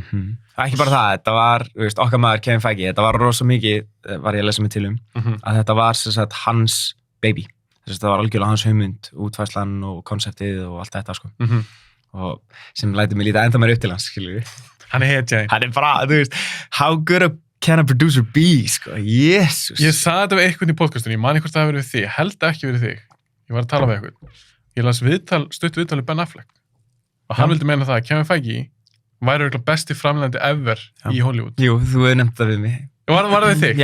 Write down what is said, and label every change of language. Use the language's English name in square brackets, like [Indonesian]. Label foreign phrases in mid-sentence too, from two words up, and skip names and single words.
[Icelandic] Það er ekki bara það, þetta var, okkar maður Kevin Feige, þetta var rosa mikið, var ég að lesa mig til að þetta var sem sagt hans baby. Þetta var algjörlega hans hugmynd, útfærslan og konseptið og allt þetta, sko. Og sem lætur mig líta enda meir upp til hans, skilur við. Hann er hetja. Hann er bara, [English] how good can a producer be, [Icelandic] sko, Jesus. Ég sagði þetta við eitthvað í podcastinu, ég man hvort það hefur verið þig, held ekki verið þig. Ég var að tala við eitthvað. Ég las stutt viðtal Ben Affleck og hann vildi meina það að Kevin Feige væri örugglega besti framleiðandi ever í Hollywood. Jú, þú hefur nefnt það við mig. Var það við þig?